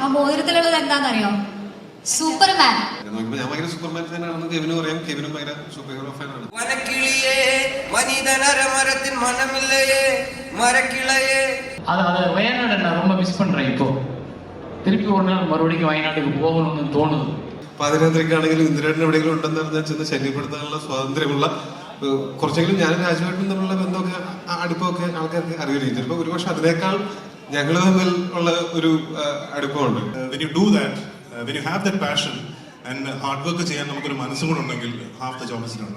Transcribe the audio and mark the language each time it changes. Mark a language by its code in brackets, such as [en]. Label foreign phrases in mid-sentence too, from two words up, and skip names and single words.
[ml] മോതിരത്തിലുള്ളത് എന്താണെന്നറിയോ? സൂപ്പർമാൻ. ഞാൻ ഭയങ്കര സൂപ്പർമാൻ ഫാനാണെന്ന് കെവിനും അറിയാം. കെവിനും ഭയങ്കര സൂപ്പർ ഹീറോ ഫാനാണ്. [ta] அது வயநாடு நான் ரொம்ப மிஸ் பண்றேன். இப்போ திருப்பி ஒரு நாள் மறுபடியும் வயநாட்டுக்கு போகணும்னு தோணுது. [ml] പാതിരാത്രിക്കാണെങ്കിലും ഇന്ദിരേട്ടൻ എവിടെയെങ്കിലും ഉണ്ടെന്ന് പറഞ്ഞാൽ ചെന്ന് ശല്യപ്പെടുത്താനുള്ള സ്വാതന്ത്ര്യമുള്ള കുറച്ചെങ്കിലും ഞാനും രാജുവേട്ടനും തമ്മിലുള്ള ബന്ധമൊക്കെ അടുപ്പമൊക്കെ ആൾക്കാർക്ക് അറിയില്ല. ചിലപ്പോൾ ഒരുപക്ഷെ അതിനേക്കാൾ ഞങ്ങൾ തമ്മിൽ ഉള്ള ഒരു അടുപ്പമുണ്ട്. [en] When you do that, when you have that passion and hard work [ml] ചെയ്യാൻ നമുക്കൊരു മനസ്സും കൂടെ ഉണ്ടെങ്കിൽ [en] half the job is done.